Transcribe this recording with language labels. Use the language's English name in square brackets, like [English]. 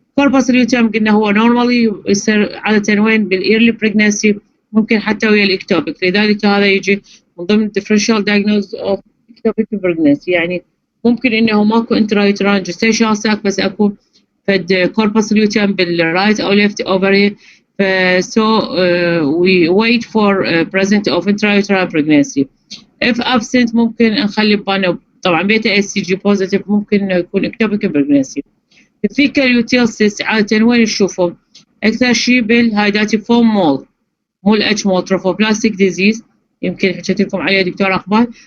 [Arabic] corpus luteum قلنا هو normally يصير عادة وين بالearly pregnancy، ممكن حتى ويا الإكتوبيك، لذلك هذا يجي من ضمن [English] differential diagnosis of ectopic pregnancy. [Arabic] يعني ممكن إنه ماكو [English] intrauterine gestational sac [Arabic] بس أكو فد corpus luteum بالرايت أو left ovary. [English] So we wait for present of intrauterine pregnancy. [Arabic] if absent ممكن نخلي ببالنا طبعا بيتا اس سي جي بوزيتيف ممكن انه يكون اكتوبيك بريجنسي. الثيكال يوتيل سيست عادة وين نشوفهم؟ اكثر شيء بالهايداتيفورم مول، مو الاتش مول تروفوبلاستيك ديزيز، يمكن حكيت لكم عليه دكتور اقبال.